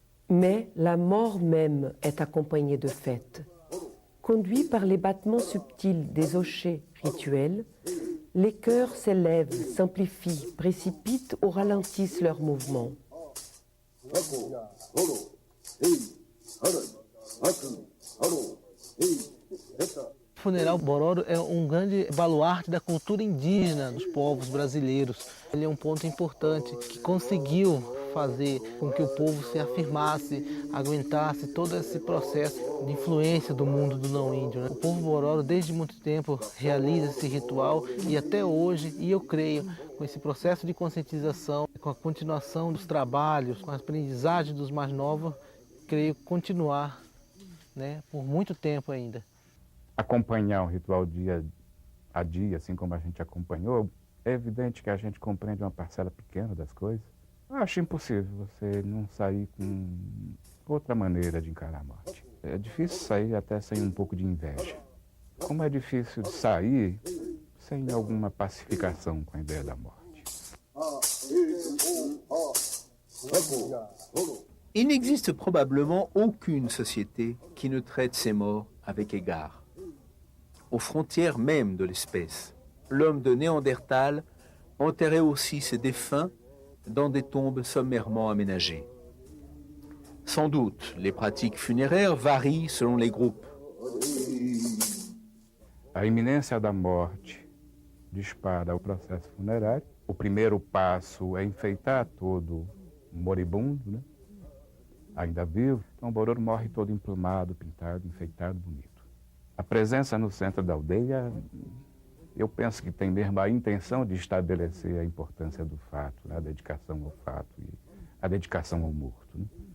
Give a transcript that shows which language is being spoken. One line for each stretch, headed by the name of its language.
French: Mais la mort même est accompagnée de fêtes. Conduits par les battements subtils des hochets rituels, les chœurs s'élèvent, s'amplifient, précipitent ou ralentissent leurs mouvements.
Portuguese: O funeral Bororo é um grande baluarte da cultura indígena dos povos brasileiros. Ele é um ponto importante que conseguiu fazer com que o povo se afirmasse, aguentasse todo esse processo de influência do mundo do não índio, né? O povo Bororo desde muito tempo realiza esse ritual e até hoje, e eu creio, com esse processo de conscientização, com a continuação dos trabalhos, com a aprendizagem dos mais novos, creio continuar, né, por muito tempo ainda. Acompanhar o ritual dia a dia, assim como a gente acompanhou, é evidente que a gente compreende uma parcela pequena das coisas. Eu acho impossível você não sair com outra maneira de encarar a morte. É difícil sair até sem um pouco de inveja. Como é difícil sair sem alguma pacificação com a ideia da morte.
French: Il n'existe probablement aucune société qui ne traite ses morts avec égard. Aux frontières même de l'espèce, l'homme de Néandertal enterrait aussi ses défunts dans des tombes sommairement aménagées. Sans doute, les pratiques funéraires varient selon les groupes.
Portuguese: A iminência da morte dispara o processo funerário. O primeiro passo é enfeitar todo moribundo, né? Ainda vivo. Então o Bororo morre todo emplumado, pintado, enfeitado, bonito. A presença no centro da aldeia, eu penso que tem mesmo a intenção de estabelecer a importância do fato, né? A dedicação ao fato e a dedicação ao morto, né?